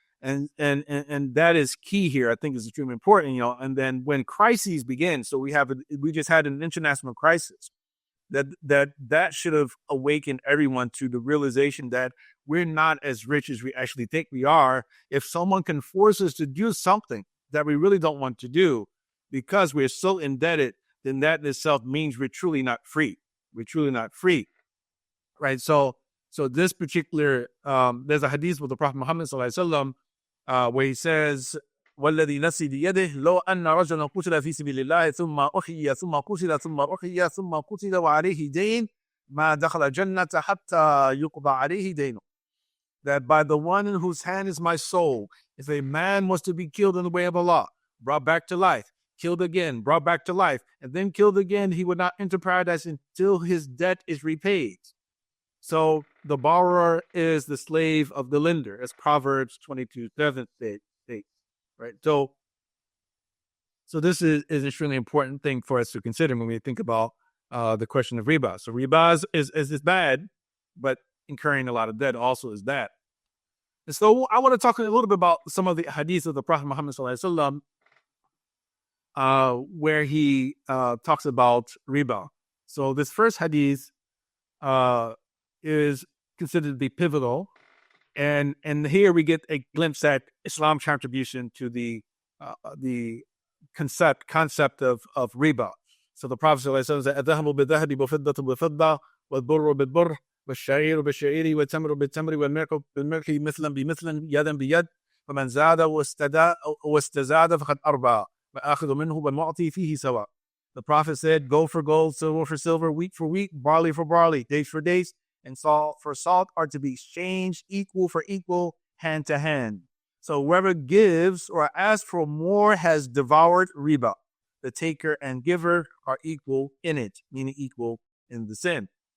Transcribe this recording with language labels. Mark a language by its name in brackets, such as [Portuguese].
[English] And that is key here. I think is extremely important, And then when crises begin, so we just had an international crisis that should have awakened everyone to the realization that we're not as rich as we actually think we are. If someone can force us to do something that we really don't want to do because we're so indebted, then that in itself means we're truly not free. We're truly not free, right? So this particular, there's a hadith with the Prophet Muhammad sallallahu alaihi wasallam where he says, [Arabic] "والذي نفسي بيده لو أن رجلا قتل في سبيل الله ثم أحيي ثم قتل ثم أحيي ثم قتل وعليه دين ما دخل الجنة حتى يقضى عليه دينه." [English] That by the one in whose hand is my soul, if a man was to be killed in the way of Allah, brought back to life, killed again, brought back to life, and then killed again, he would not enter paradise until his debt is repaid. So the borrower is the slave of the lender, as Proverbs 22:7 states, right? So this is an extremely important thing for us to consider when we think about the question of riba. So riba is bad, but incurring a lot of debt also is bad. And so I want to talk a little bit about some of the hadiths of the Prophet Muhammad sallallahu alaihi wasallam, where he talks about riba. So this first hadith is considered to be pivotal, and here we get a glimpse at Islam's contribution to the concept of riba. So the Prophet sallallahu alaihi wasallam said, [Arabic] "الذهب بالذهب والفضة بالفضة والبر بالبر والشعير بالشعير والتمر بالتمر والملح بالملح مثلا بمثل يدا بيد فمن زاد واستزاد فقد أربى وآخذ منه والمعطي فيه سواء. [English] The Prophet said, gold for gold, silver for silver, wheat for wheat, barley for barley, dates for dates, and salt for salt are to be exchanged equal for equal, hand to hand. So whoever gives or asks for more has devoured riba. The taker and giver are equal in it, meaning equal in the sin.